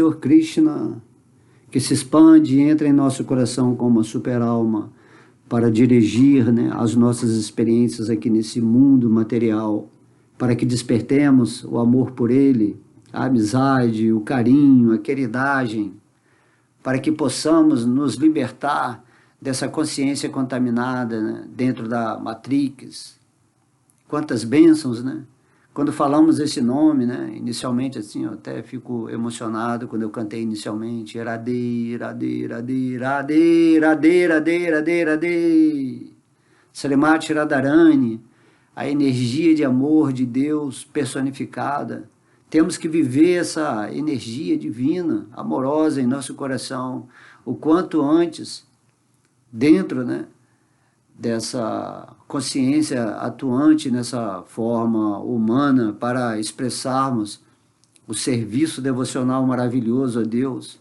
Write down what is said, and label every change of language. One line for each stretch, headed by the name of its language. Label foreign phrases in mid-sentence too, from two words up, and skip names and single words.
Portuguese: Senhor Krishna, que se expande e entra em nosso coração como uma super-alma para dirigir, né, as nossas experiências aqui nesse mundo material, para que despertemos o amor por Ele, a amizade, o carinho, a queridagem, para que possamos nos libertar dessa consciência contaminada, né, dentro da Matrix. Quantas bênçãos, né? Quando falamos esse nome, né, inicialmente assim, eu até fico emocionado quando eu cantei inicialmente, Radhe, Radhe, Radhe, Radhe, Radhe, Radhe, Radhe, Radhe, Srimati Radharani, a energia de amor de Deus personificada. Temos que viver essa energia divina, amorosa em nosso coração, o quanto antes, dentro, né, dessa consciência atuante nessa forma humana para expressarmos o serviço devocional maravilhoso a Deus.